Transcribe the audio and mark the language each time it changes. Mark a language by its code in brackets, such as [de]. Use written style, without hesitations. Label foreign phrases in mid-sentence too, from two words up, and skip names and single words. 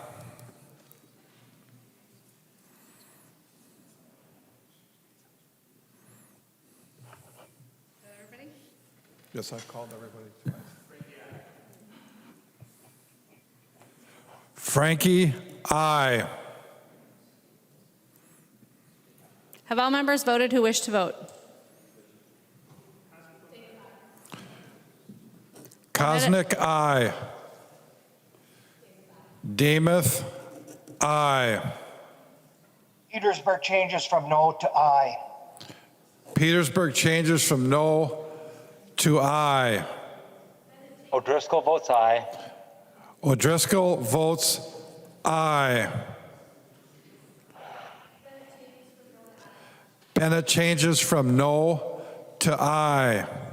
[en] Yes, I've called everybody. Frankie, aye. Have all members voted who wish to vote? Kosnick, aye. Dameth, aye. Petersburg changes from no to aye. Petersburg changes from no to aye. O'Driscoll votes aye. O'Driscoll votes aye. Bennett changes from no to aye.